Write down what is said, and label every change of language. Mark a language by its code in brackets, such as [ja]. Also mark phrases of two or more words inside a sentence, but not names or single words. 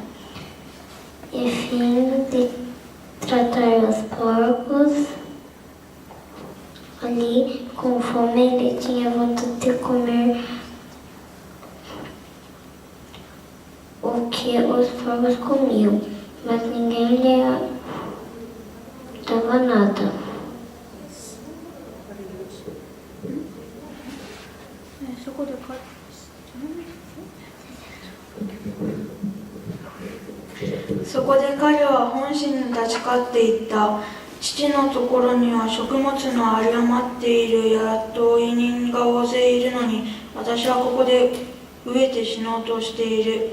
[pt] E fim de tratar os porcos ali, com fome, ele tinha vontade de comer o que os porcos comiam, mas ninguém lhe dava nada. [ja] そこで彼は本心に立ち返っていった。父のところには食物の有り余っている雇い人が大勢いるのに、私はここで飢えて死のうとしている。